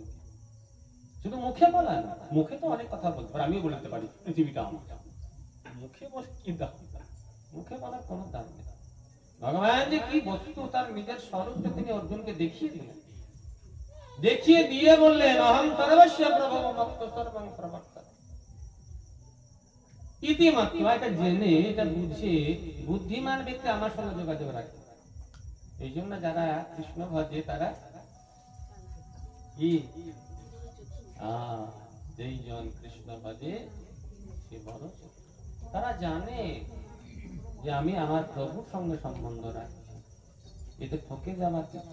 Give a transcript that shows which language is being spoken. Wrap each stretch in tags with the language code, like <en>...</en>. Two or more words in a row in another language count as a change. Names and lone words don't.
<bn>শুধু মুখে বলা না, মুখে তো অনেক কথা বলতে পারি, আমিও বলতে পারি পৃথিবীটা আমার, মুখে বলে কি দাম? মুখে বলার কোনো দাম নেই। ভগবান যে কি বস্তু তার নিজের স্বরূপটা তিনি অর্জুনকে দেখিয়ে দিলেন, দেখিয়ে দিয়ে বললেন</bn> <sa>অহং সর্বস্য প্রভব মত্ত সর্বং প্রবর্তক।</sa> <bn>ইতিমাত্র এটা জেনে, এটা বুঝে বুদ্ধিমান ব্যক্তি আমার সঙ্গে যোগাযোগ রাখে। এই জন্য যারা কৃষ্ণ ভজে তারা কি যেই জন কৃষ্ণ ভজে সে বড়, তারা জানে যে আমি আমার প্রভুর সঙ্গে সম্বন্ধ রাখছি, এতে ঠকে যাওয়ার কিছু।</bn>